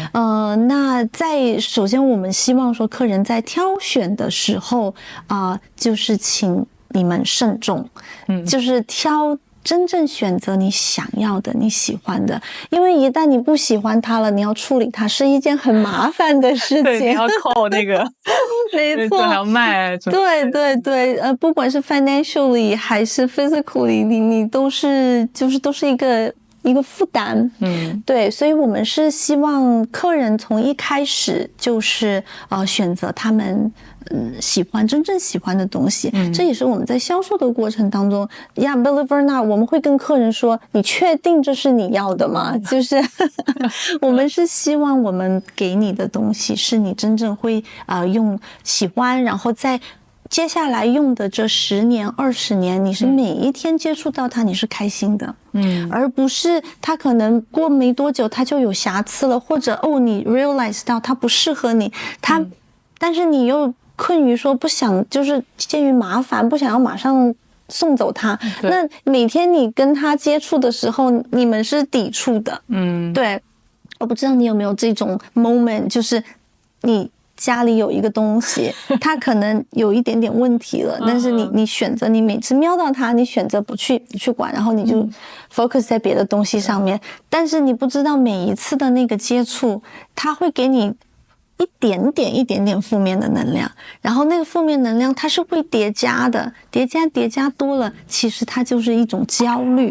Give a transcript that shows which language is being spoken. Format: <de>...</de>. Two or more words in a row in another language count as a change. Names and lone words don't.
<zh>那首先我們希望說客人在挑選的時候，就是請你們慎重，就是真正選擇你想要的、你喜歡的，因為一旦你不喜歡它了，你要處理它是一件很麻煩的事情。對，你要扣那個，沒錯，還要賣。對，不管是 financially 還是 physically， 你都是一個負擔，對，所以我們是希望客人從一開始就是選擇他們真正喜歡的東西，這也是我們在銷售的過程當中 ，</zh> <en>believe or not，</en> <zh>我們會跟客人說，你確定這是你要的嗎？就是我們是希望我們給你的東西是你真正會喜歡，然後在接下來用的這10年、20年，你是每一天接觸到它，你是開心的，而不是它可能過沒多久它就有瑕疵了，或者你 realize 到它不適合你，但是你又困於說不想，就是鑑於麻煩，不想要馬上送走它，那每天你跟它接觸的時候，你們是抵觸的，對，我不知道你有沒有這種 moment，就是你家裡有一個東西，它可能有一點點問題了，但是你選擇，你每次瞄到它，你選擇不去管，然後你就 focus 在別的東西上面，但是你不知道每一次的那個接觸，它會給你一點點負面的能量，然後那個負面能量它是會疊加的，疊加多了，其實它就是一種焦慮。</zh>